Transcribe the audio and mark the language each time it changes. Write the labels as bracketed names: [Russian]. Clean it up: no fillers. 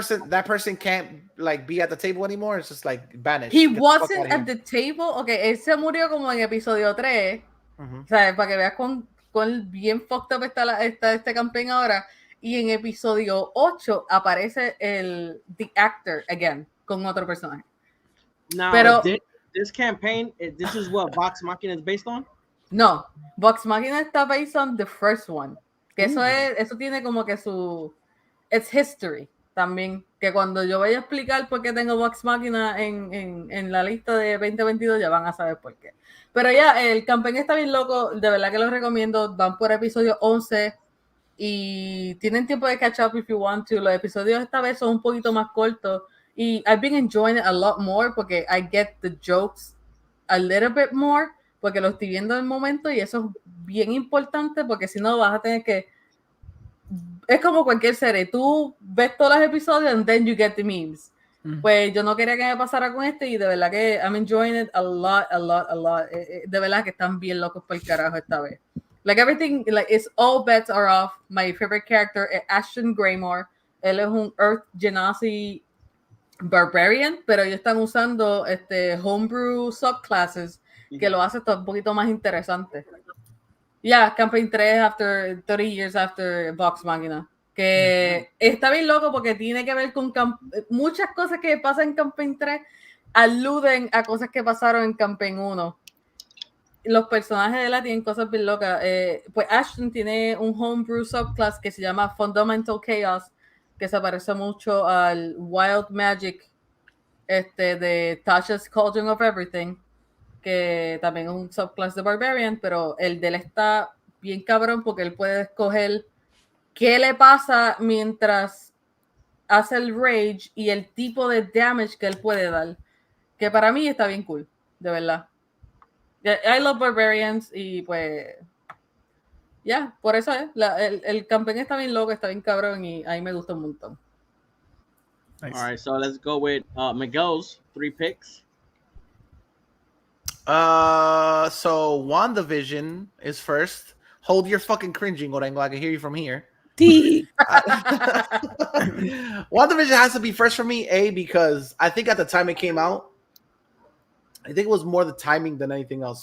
[English] That person can't like be at the table anymore. It's just like banished. He wasn't at the table. [Spanish] Okay, él se murió como en episodio 3. O sea, para que veas cuán bien [English] fucked up [Spanish] está este campaign ahora. Y en episodio 8 aparece [English] the actor again [Spanish] con otro personaje. [English] Now, [Spanish] pero [English] this campaign, this is what Vox Machina is based on? [Spanish] No, Vox Machina está [English] based on the first one. [Spanish] Que eso tiene como que [English] it's history [Spanish] también. Que cuando yo vaya a explicar por qué tengo Vox Machina en la lista de 2022, ya van a saber por qué. Pero ya, el campaign está bien loco, de verdad que lo recomiendo. Van por episodio 11 y tienen tiempo de [English] catch up if you want to. [Spanish] Los episodios esta vez son un poquito más cortos y [English] I've been enjoying it a lot more [Spanish] porque [English] I get the jokes a little bit more [Spanish] porque lo estoy viendo en el momento y eso es bien importante porque si no vas a tener que... Es como cualquier serie, tú ves todos los episodios [English] and then you get the memes. [Spanish] Pues yo no quería que me pasara con y de verdad que [English] I'm enjoying it a lot. [Spanish] De verdad que están bien locos por el carajo esta vez. [English] Like everything, like it's all bets are off. My favorite character es Ashton Greymore. [Spanish] Él es un Earth Genasi Barbarian, pero ellos están usando homebrew subclasses que lo hace todo un poquito más interesante. [English] Campaign 3 after 30 years after Vox Machina. [Spanish] Que está bien loco porque tiene que ver con muchas cosas que pasan en Campaign 3 aluden a cosas que pasaron en Campaign 1. Los personajes de la tienen cosas bien locas. Pues Ashton tiene un homebrew subclass que se llama Fundamental Chaos, que se parece mucho al Wild Magic de Tasha's Cauldron of Everything, que también es un subclass de Barbarian, pero el de él está bien cabrón porque él puede escoger qué le pasa mientras hace el rage y el tipo de damage que él puede dar, que para mí está bien cool, de verdad. [English] I love Barbarians [Spanish] y pues ya, por eso es, el campeón está bien loco, está bien cabrón y a mí me gusta un montón. [English] Nice. All right, so let's go with Miguel's 3 picks. So WandaVision is first. Hold your fucking cringing, Orengo. I can hear you from here. WandaVision has to be first for me, because I think at the time it came out, I think it was more the timing than anything else.